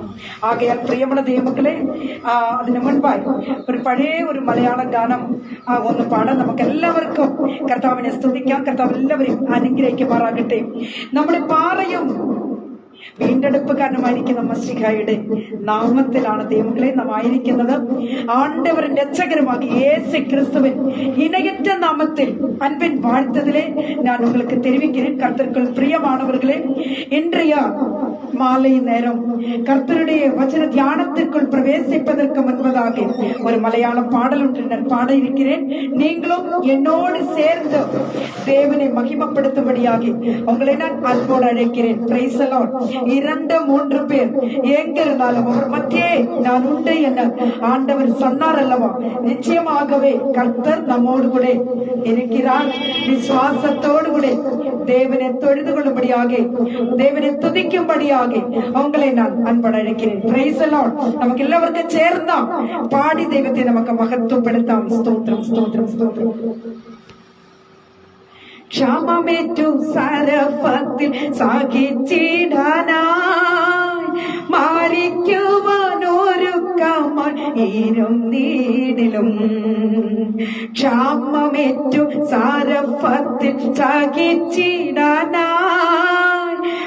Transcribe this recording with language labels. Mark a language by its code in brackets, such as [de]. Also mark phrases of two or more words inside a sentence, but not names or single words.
[ml] ആകയാൽ പ്രിയമുള്ള ദൈവമക്കളെ, അതിനു മുൻപായി ഒരു പഴയ ഒരു മലയാളം ഗാനം ഒന്ന് പാടാൻ നമുക്കെല്ലാവർക്കും കർത്താവിനെ സ്തുതിക്കാം. കർത്താവ് എല്ലാവരെയും അനുഗ്രഹിക്കുമാറാകട്ടെ. നമ്മുടെ പാറയും വീണ്ടെടുപ്പുകാരനുമായിരിക്കുന്ന മശിഹായുടെ നാമത്തിലാണ് ദൈവങ്ങളെ നാം ആയിരിക്കുന്നത്. [ta] ஆண்டவரும் ரட்சகருமாகி இயேசு கிறிஸ்துவின் இணையற்ற நாமத்தில் அன்பின் வாழ்த்ததிலே நான் உங்களுக்கு தெரிவிக்கிறேன். கர்த்தருக்குள் பிரியமானவர்களே, இன்றைய மாலை நேரம் கர்த்தருடைய வசன தியானத்திற்குள் பிரவேசிப்பதற்கு முன்பதாக ஒரு மலையாள பாடல் ஒன்று நான் பாட இருக்கிறேன். நீங்களும் என்னோடு சேர்ந்து தேவனை மகிமைப்படுத்தும்படியாக உங்களை நான் அன்போடு அழைக்கிறேன். [en] praise the Lord. [ta] 2-3 பேர் எங்க இருந்தாலும் அவர் மத்தியே நான் உண்டு என ஆண்டவர் சொன்னார் அல்லவா? நிச்சயமாகவே கர்த்தர் நம்மோடு கூட இருக்கிறார். விசுவாசத்தோடு கூட தேவனை தொழுது கொள்ளும்படியாக, தேவனை துதிக்கும்படியாக உங்களை நான் அன்போடு அழைக்கிறேன். [en] praise the Lord. [ml] நமக்கு எல்லாവർക്കും ചേർന്ന് പാടി ദൈവത്തെ നമുക്ക് മഹത്വപ്പെടുത്താം. സ്തോത്രം സ്തോത്രം സ്തോത്രം. ക്ഷാമമേറ്റു സരഫത്തിൽ സഹിച്ചിടാനായി മാറിക്കുവാനൊരുക്കമായിരുന്നിടിലും, ക്ഷാമമേറ്റു സരഫത്തിൽ സഹിച്ചിടാനായി